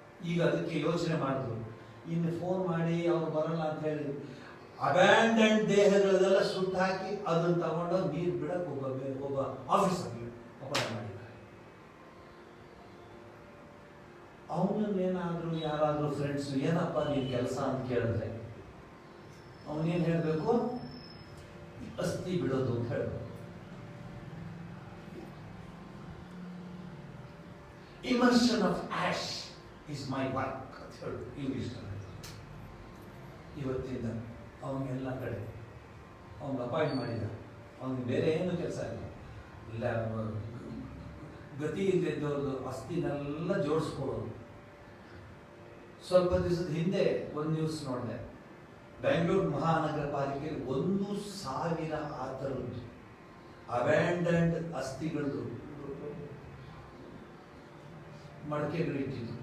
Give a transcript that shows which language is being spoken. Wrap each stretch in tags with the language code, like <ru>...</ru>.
<kn>ಈಗ ಅದಕ್ಕೆ ಯೋಚನೆ ಮಾಡಿದ್ರು, ಇನ್ನು ಫೋನ್ ಮಾಡಿ ಅವ್ರು ಬರಲ್ಲ ಅಂತ ಹೇಳಿ ಅಬ್ಯಾಂಡೆಂಡ್ ದೇಹಗಳನ್ನೆಲ್ಲ ಸುಟ್ಟು ಹಾಕಿ ಅದನ್ನು ತಗೊಂಡು ನೀರು ಬಿಡಕ್ಕೆ ಒಬ್ಬ ಆಫೀಸರ್ ಅಪಾಯಿಂಟ್ ಮಾಡಿದ್ದಾರೆ. ಅವನನ್ನೇನಾದ್ರೂ ಯಾರಾದ್ರೂ ಫ್ರೆಂಡ್ಸ್ ಏನಪ್ಪ ನೀನ್ ಕೆಲಸ ಅಂತ ಕೇಳಿದ್ರೆ ಅವನೇನ್ ಹೇಳ್ಬೇಕು, ಅಸ್ಥಿ ಬಿಡೋದು ಅಂತ ಹೇಳ್ಬೇಕು.</kn> <en>Immersion of ash is my work</en> <kn>ಅಂತ ಹೇಳು ಇಂಗ್ಲಿಷ್. ಇವತ್ತಿಂದ ಅವನಿಗೆಲ್ಲ ಕಡೆ ಅವನಿಗೆ ಅಪಾಯಿಂಟ್ ಮಾಡಿದ, ಅವನಿಗೆ ಬೇರೆ ಏನು ಕೆಲಸ ಇಲ್ಲ, ಗತಿ ಇದ್ದವ್ರದ್ದು ಅಸ್ಥಿನೆಲ್ಲ ಜೋಡಿಸ್ಕೊಳ್ಳೋದು. ಸ್ವಲ್ಪ ದಿವಸದ ಹಿಂದೆ ಒಂದು ನ್ಯೂಸ್ ನೋಡಿದೆ, ಬೆಂಗಳೂರು ಮಹಾನಗರ ಪಾಲಿಕೆಯಲ್ಲಿ 1,000 ಆ ಥರದ್ದು ಅಬ್ಯಾಂಡನ್ಡ್ ಅಸ್ಥಿಗಳದ್ದು ಮಡಕೆಗಳು ಇಟ್ಟಿದ್ದು.</kn>